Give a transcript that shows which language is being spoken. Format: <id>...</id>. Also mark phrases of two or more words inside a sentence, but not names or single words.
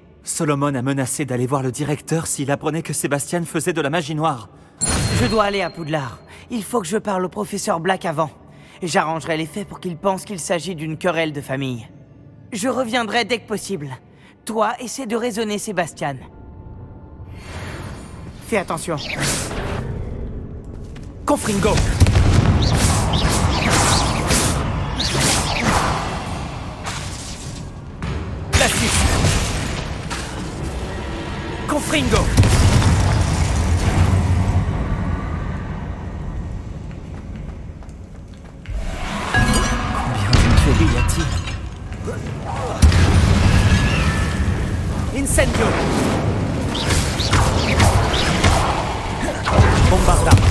<fr>Solomon a menacé d'aller voir le directeur s'il apprenait que Sébastien faisait de la magie noire. Je dois aller à Poudlard. Il faut que je parle au professeur Black avant. J'arrangerai les faits pour qu'il pense qu'il s'agit d'une querelle de famille. Je reviendrai dès que possible. Toi, essaie de raisonner Sébastien. Fais attention. Confringo. Glacius. Confringo. Combien d'Inferi y a-t-il? Incendio. Bombarda.</fr>